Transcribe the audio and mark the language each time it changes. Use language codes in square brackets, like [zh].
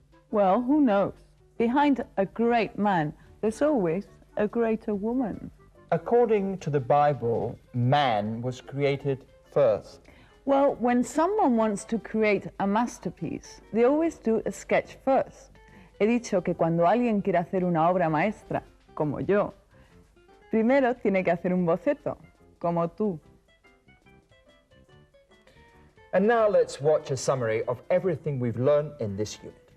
[en] Well, who knows? Behind a great man, there's always a greater woman. According to the Bible, man was created first. Well, when someone wants to create a masterpiece, they always do a sketch first. [es] He dicho que cuando alguien quiere hacer una obra maestra, como yo, primero tiene que hacer un boceto, como tú. [en] And now let's watch a summary of everything we've learned in this unit.